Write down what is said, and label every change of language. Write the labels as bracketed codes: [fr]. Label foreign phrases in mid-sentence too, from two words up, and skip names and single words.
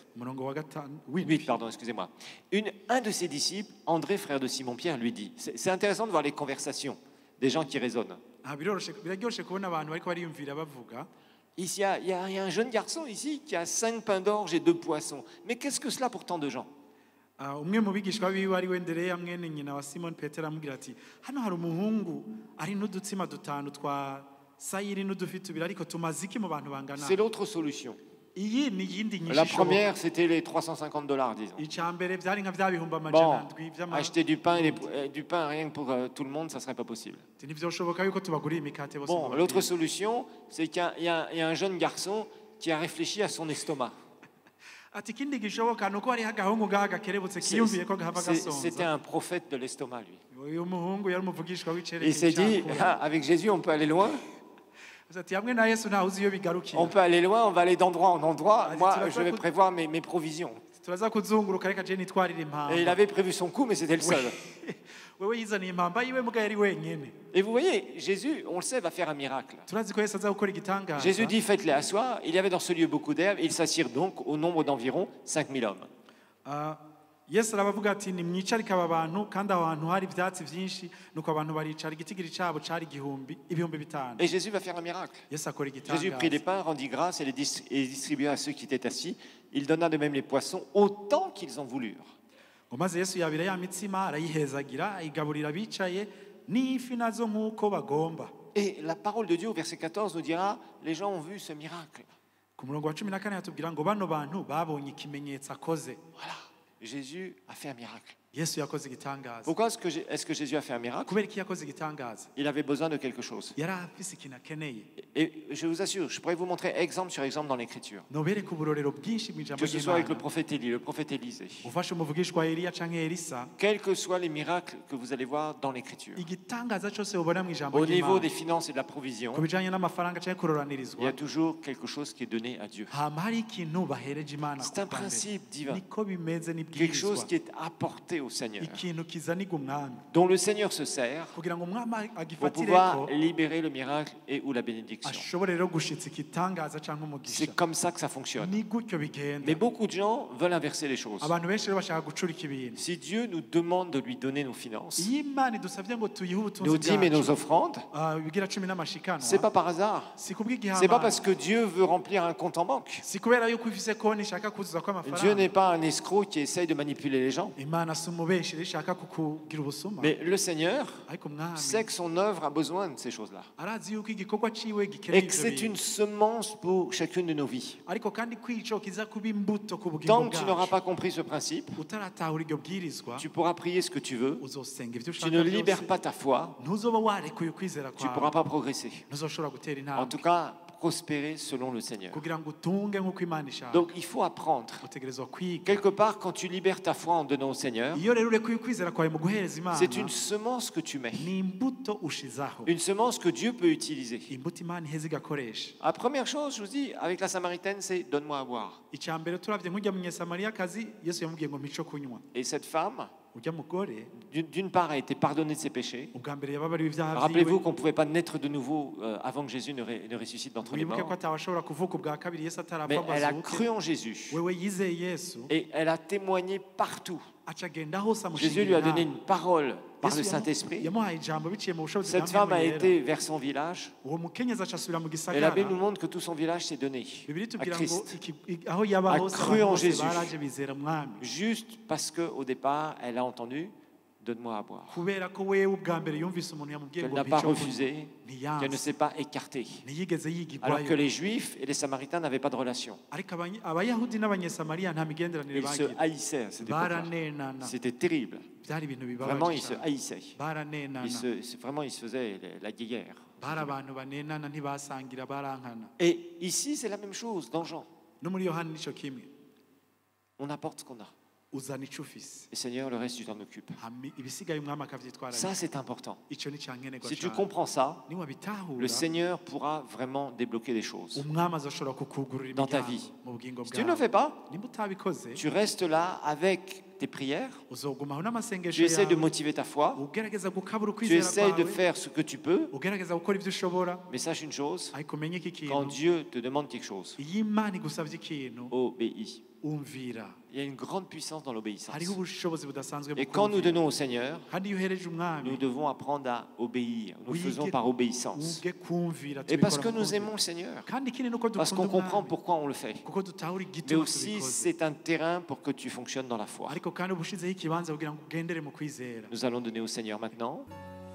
[fr] 8, pardon, excusez-moi. Un de ses disciples, André, frère de Simon-Pierre, lui dit, c'est intéressant de voir les conversations des gens qui raisonnent. Ici, il y a un jeune garçon ici qui a 5 pains d'orge et 2 poissons. Mais qu'est-ce que cela pour tant de gens? [rn] umwe mu bigishwa biwe ari we Ndereya mwene nyina wa Simon Petero amubwira ati hano hari umuhungu ari n'udutsima 5 twa sayiri n'udufi 2 ariko tumaze iki mu bantu bangana? [fr] C'est l'autre solution. [rn] iyi ni iyindi nyinshi [fr] La [rn] ishoboka. [fr] première, c'était les $350, disons. [rn] icya mbere byari nka bya bihumbi [fr] Bon, [rn] amajana ndwi [fr] acheter du pain, du pain rien que pour tout le monde, ça ne serait pas possible. [rn] ntibyoshoboka yuko tubagurira imikate bose [fr] Bon, [rn] ngo [fr] l'autre [rn] barye. [fr] solution, c'est qu'il y a un jeune garçon qui a réfléchi à son estomac. [rn] ati ikindi gishoboka ni uko hariho agahungu ngaha gakerebutse kiyumviye ko gahava [fr] C'était [rn] gasonza. [fr] un prophète de l'estomac, lui. [rn] uyu muhungu yari umuvugishwa [fr] Il s'est dit, [rn] w'icerekeye [fr] ah, avec Jésus, on peut aller loin. [rn] ati hamwe na yesu ntawe uzi iyo bigarukira. [fr] On peut aller loin, on va aller d'endroit en endroit. Ah, Moi, tu vas je pas vais écouter- prévoir mes provisions. [rn] turaza kuzunguruka reka je nitwarire [fr] Et il [rn] impamba. [fr] avait prévu son coup, mais c'était le seul. [rn] wewe yizaniye impamba yiwe muga yari wenyene. [fr] Et vous voyez, Jésus, on le sait, va faire un miracle. [rn] turazi ko yesu aza gukora igitangaza. [fr] Jésus dit, faites-les asseoir. Il y avait dans ce lieu beaucoup d'herbes. Ils s'assirent donc au nombre d'environ 5000 hommes. [rn] Ah, yesu arabavuga ati nimwicarike aba bantu kandi aho hantu hari ibyatsi byinshi nuko abantu baricara igitigiri cyabo cari ibihumbi 5,000. [fr] Et Jésus va faire un miracle. [rn] yesu akora [fr] Jésus prit les [rn] igitangaza. [fr] pains, rendit grâce et les distribua à ceux qui étaient assis. Il donna de même les poissons autant qu'ils en voulurent. [rn] ngo maze yesu yabira ya mitsima arayihezagira ayigaburira abicaye n'ifi nazo nk'uko bagomba. [fr] Et la parole de Dieu au verset 14 nous dira, les gens ont vu ce miracle. [rn] ku murongo wa 14 yatubwira ngo bano bantu babonye ikimenyetso akoze. [fr] Voilà, Jésus a fait un miracle. [rn] yesu yakoze igitangaza. [fr] Pourquoi est-ce que Jésus a fait un miracle? [rn] kubera iki yakoze igitangaza? [fr] Il avait besoin de quelque chose. [rn] yari afise ikintu akeneye. [fr] Et je vous assure, je pourrais vous montrer exemple sur exemple dans l'Écriture. [rn] nobereka uburorero bwinshi mu ijambo [fr] Que ce soit avec le [rn] ry'Imana. [fr] prophète Élie, le prophète Élisée. [rn] ufashe umuvugishwa Eliya canke Elisa, [fr] Quels que soient les miracles que vous allez voir dans l'Écriture. [rn] igitangaza cyose ubona mu ijambo [fr] Au niveau des [rn] ry'Imana [fr] finances et de la provision, [rn] ku bijanye n'amafaranga canke [fr] il y a [rn] kuroranirizwa [fr] toujours quelque chose qui est donné à Dieu. [rn] hama hari ikintu bahereje Imana. [fr] C'est un principe divin. [rn] niko bimeze [fr] Quelque chose [rn] n'ibwirizwa. [fr] qui est apporté au Seigneur, [rn] ikintu kizanirwa umwami [fr] dont le Seigneur se sert [rn] kugira ngo umwami [fr] pour [rn] agifatireko [fr] pouvoir libérer le miracle et ou la bénédiction. [rn] ashobore rero gushitsa igitangaza canke umugisha. [fr] C'est comme ça que ça fonctionne. [rn] ni gutyo bigenda. [fr] Mais beaucoup de gens veulent inverser les choses. [rn] abantu benshi rero bashaka gucurika ibintu. [fr] Si Dieu nous demande de lui donner nos finances, [rn] iyo Imana idusavye ngo tuyihe [fr] nos [rn] ubutunzi [fr] dîmes et nos [rn] bwacu [fr] offrandes, [rn] bigira 10 n'amashikanwa, [fr] c'est pas par hasard. [rn] si kubw'igihamana. [fr] C'est pas parce que Dieu veut remplir un compte en banque. [rn] si kubera yuko ifise konti ishaka kuzuza ko [fr] Dieu [rn] amafaranga. [fr] n'est pas un escroc qui essaye de manipuler les gens. [rn] Imana si umubeshi rero ishaka kukugira ubusuma. [fr] Mais le Seigneur [rn] ariko umwami [fr] sait que son œuvre a besoin de ces choses-là. [rn] arazi yuko igikorwa ciwe gikeneye [fr] Et que [rn] ivyo [fr] c'est [rn] bintu. [fr] une semence pour chacune de nos vies. [rn] ariko kandi kwico kiza kuba imbuto ku bugingo [fr] Tant que tu n'auras [rn] bwacu. [fr] pas compris ce principe, [rn] utaratahura iryo bwirizwa [fr] tu pourras prier ce que tu veux. [rn] uzosenga ivyo [fr] Tu [rn] ushaka [fr] ne libères [rn] byose. [fr] pas ta foi. [rn] ntuzoba warekuye ukwizera [fr] Tu ne pourras [rn] kwawe [fr] pas progresser. [rn] ntuzoshobora gutera [fr] En tout [rn] intambwe [fr] cas, prospérer selon le Seigneur. [rn] kugira ngo utunge nk'uko Imana ishaka. [fr] Donc il faut apprendre. [rn] utegerezwa kwiga. [fr] Quelque part, quand tu libères ta foi en donnant au Seigneur, [rn] iyo rero urekuye ukwizera kwawe mu guhereza Imana [fr] c'est une semence que tu mets. [rn] ni imbuto ushizaho. [fr] Une semence que Dieu peut utiliser. [rn] imbuto Imana iheza igakoresha. [fr] La première chose, je vous dis, avec la Samaritaine, c'est donne-moi à boire. [rn] icya mbere turavye nk'ujya munyesamariyakazi yesu yamubwiye ngo mico kunywa. [fr] Et cette femme, [rn] ujya mugore [fr] d'une part, a été pardonnée de ses péchés. [rn] ubwa mbere yababariwe ibyaha [fr] Rappelez-vous [rn] vyiwe. [fr] qu'on ne pouvait pas naître de nouveau avant que Jésus ne ressuscite d'entre les [rn] wibuke ko [fr] morts. [rn] atawashobora kuvuka ubwa kabiri yesu atarapfa [fr] Mais [rn] ngo [fr] elle a [rn] azuke. [fr] cru en Jésus. [rn] wewe yizeye yesu [fr] Et elle a témoigné partout. [rn] aca agenda hose [fr] Jésus lui a donné [rn] inama. [fr] une parole par le [rn] Yesu [fr] Saint-Esprit. [rn] yamuhaye ijambo biciye mu bushobozi [fr] Cette [rn] bwa [fr] femme a [rn] Mpwemu Yera. [fr] été vers son village. [rn] uwo mukenyezi aca asubira mu [fr] Et la [rn] gisagara. [fr] Bible nous montre que tout son village s'est donné [rn] bibiri [fr] à [rn] tubwira ngo [fr] Christ. [rn] aho yaba [fr] A [rn] hose [fr] cru [rn] abantu [fr] en [rn] bose [fr] Jésus. [rn] baraje bizera mwami. [fr] Juste parce qu'au départ, elle a entendu « Donne-moi à boire [rn] kubera ko wewe ubwa mbere yumvise umuntu ». yamubwiye [fr] Qu'elle [rn] ngo [fr] n'a pas [rn] mico [fr] refusé, [rn] kunywa. [fr] qu'elle ne s'est pas écartée. [rn] ntiyigeze [fr] Alors que [rn] yigigwayo. [fr] les Juifs et les Samaritains n'avaient pas de relation. [rn] ariko abayahudi n'abanyesamariya nta migenderanire [fr] Ils se [rn] bagira. [fr] haïssaient à cette époque-là. [rn] baranenana. [fr] C'était terrible. [rn] byari ibintu [fr] Vraiment, [rn] bibabaje [fr] ils se [rn] cyane. [fr] haïssaient. [rn] baranenana. [fr] Vraiment, ils se faisaient la guerre. [rn] bari abantu banenana ntibasangira barankana. [fr] Et ici, c'est la même chose dans Jean. [rn] no muri yohani nico kimwe. [fr] On apporte ce qu'on a. [rn] uzana ico ufise. [fr] Et Seigneur, le reste, tu t'en occupes. [rn] ibisigaye umwami akavyitwara. [fr] Ça, c'est important. [rn] ico ni cankenerwa [fr] Si tu [rn] cyane. [fr] comprends ça, [rn] niwabitahura [fr] le Seigneur pourra vraiment débloquer des choses. [rn] umwami azoshobora kukugururira [fr] Dans ta [rn] imiryango [fr] vie. [rn] mu bugingo [fr] Si tu ne le [rn] bwawe. [fr] fais pas, [rn] nimba utabikoze [fr] tu restes là avec tes prières, [rn] uzogumaho [fr] tu [rn] n'amasengesho [fr] essaies de [rn] yawe. [fr] motiver ta foi, [rn] ugerageza gukabura [fr] tu [rn] ukwizera [fr] essaies de [rn] kwawe. [fr] faire ce que tu peux, [rn] ugerageza gukora ibyo ushobora. [fr] mais sache une chose, [rn] ariko umenye iki [fr] quand [rn] kintu. [fr] Dieu te demande quelque chose, [rn] iyo Imana igusavye ikintu [fr] obéis. [rn] umvira. [fr] Il y a une grande puissance dans l'obéissance. [rn] hariho ubushobozi budasanzwe mu [fr] Et quand nous [rn] kumvira. [fr] donnons au Seigneur, [rn] kandi iyo uhereje umwami [fr] nous devons apprendre à obéir. Nous le Oui, faisons que- par obéissance. [rn] uge kumvira. [fr] Et parce que [rn] tubikora mu [fr] nous [rn] kumvira. [fr] aimons le Seigneur, [rn] kandi ikindi nuko [fr] parce [rn] dukunda [fr] qu'on comprend [rn] umwami [fr] pourquoi on le fait. [rn] kuko dutahura [fr] Mais [rn] igituma [fr] aussi, [rn] tubikoze. [fr] c'est un terrain pour que tu fonctionnes dans la foi. [rn] ariko kandi ubushizeho ikibanza kugira ngo ugendere mu kwizera. [fr] Nous allons donner au Seigneur maintenant.